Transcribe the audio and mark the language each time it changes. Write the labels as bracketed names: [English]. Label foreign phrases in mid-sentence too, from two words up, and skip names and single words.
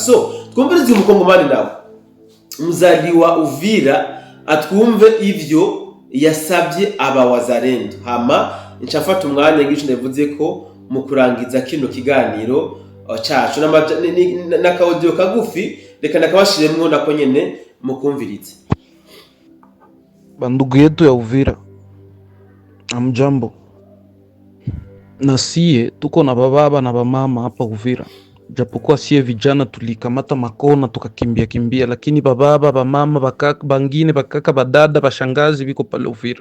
[Rundi] So twumvirize umukongomani nawe muzaliwa Uvira atwumve ivyo yasabye abawazalendo. Hama ncafata umwanya ngico ndavuze ko mu kurangiza kino kiganiro cacu na kaudio kagufi, reka nakabashiremwo nako nyene mukumvirize. [Swahili] Bandugu yetu ya Uvira, amjambo. Na sie tuko na bababa na bamama hapa Uvira. Japokuwa sie vijana tulikamata makona tukakimbia, lakini bababa, bamama, bakaka, bangine, bakaka, badada, bashangazi biko pale Uvira.